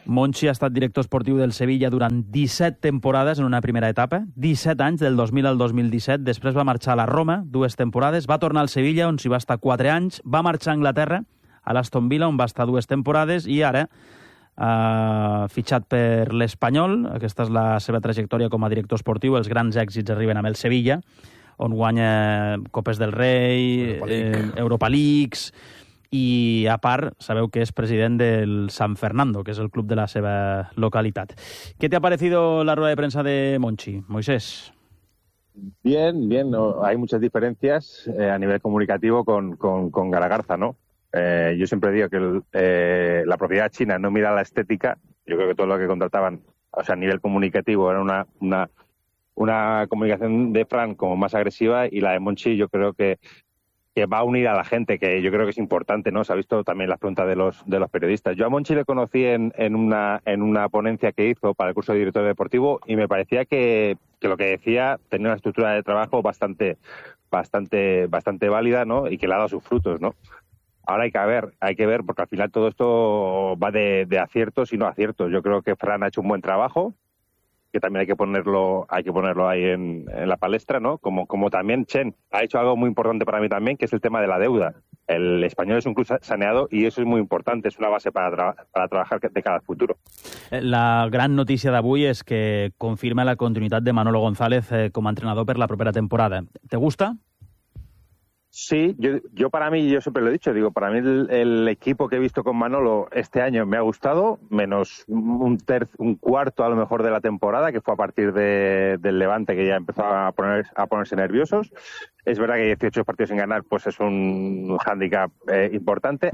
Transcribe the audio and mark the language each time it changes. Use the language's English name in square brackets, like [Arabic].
[Catalan] Monchi ha estat director esportiu del Sevilla durant 17 temporades en una primera etapa, 17 anys, del 2000 al 2017, després va marxar a la Roma, dues temporades, va tornar al Sevilla, on s'hi va estar 4 anys, va marxar a Anglaterra, a l'Aston Villa, on va estar dues temporades, i ara ha fitxat per l'Espanyol. Aquesta és la seva trajectòria com a director esportiu, els grans èxits arriben amb el Sevilla, on guanya Copes del Rei, Europa League... I, a part, sabeu que és president del San Fernando, que és el club de la seva localitat. [Spanish] ¿Qué te ha parecido la rueda de prensa de Monchi, Moisés? Bien, bien. Hay muchas diferencias a nivel comunicativo con Galagarza, ¿no? Yo siempre digo que la propiedad china no mira la estética. Yo creo que todo lo que contrataban, o sea, a nivel comunicativo, era una comunicación de Fran como más agresiva, y la de Monchi yo creo que va a unir a la gente, que yo creo que es importante, ¿no? Se ha visto también las preguntas de los periodistas. Yo a Monchi le conocí en una ponencia que hizo para el curso de director deportivo, y me parecía que lo que decía tenía una estructura de trabajo bastante, bastante, bastante válida, ¿no? Y que le ha dado sus frutos, ¿no? Ahora hay que ver, porque al final todo esto va de aciertos y no aciertos. Yo creo que Fran ha hecho un buen trabajo, que también hay que ponerlo ahí en la palestra, ¿no? Como también Chen ha hecho algo muy importante para mí también, que es el tema de la deuda. El Español es un club saneado y eso es muy importante, es una base para trabajar de cara al futuro. [Catalan] La gran notícia d'avui és que confirma la continuïtat de Manolo González com a entrenador per la propera temporada. [Spanish] ¿Te gusta? Sí, yo para mí, yo siempre lo he dicho, digo, para mí el equipo que he visto con Manolo este año me ha gustado, menos un cuarto a lo mejor de la temporada, que fue a partir del Levante, que ya empezó a ponerse nerviosos. Es verdad que 18 partidos sin ganar, pues es un hándicap importante.